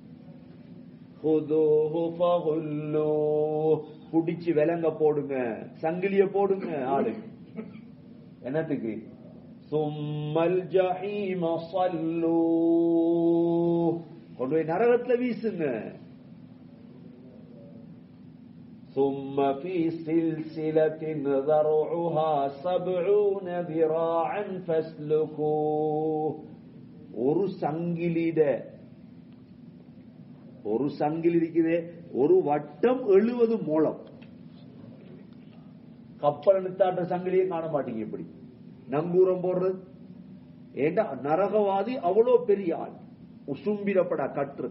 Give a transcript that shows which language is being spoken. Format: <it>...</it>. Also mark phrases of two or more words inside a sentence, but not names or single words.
<ta>புடிச்சு விலங்க போடுங்க, சங்கிலிய போடுங்க ஆளு என்னத்துக்கு.</ta> <ar>ثم الجحيم صلوه</ar> <ta>கொண்டு போய் நரகத்துல வீசுங்க.</ta> <ar>ثم في سلسلة ذرعها 70 ذراعا فاسلكوه.</ar> <ta>ஒரு சங்கிலி இருக்குது, ஒரு வட்டம் 70 முழம். கப்பல் நிறுத்தாட்ட சங்கிலியே காண மாட்டீங்க. இப்படி நங்கூரம் போடுறது ஏண்டா நரகவாதி அவ்வளோ பெரிய ஆள், உசும்பிடப்படா கட்டுறது.</ta>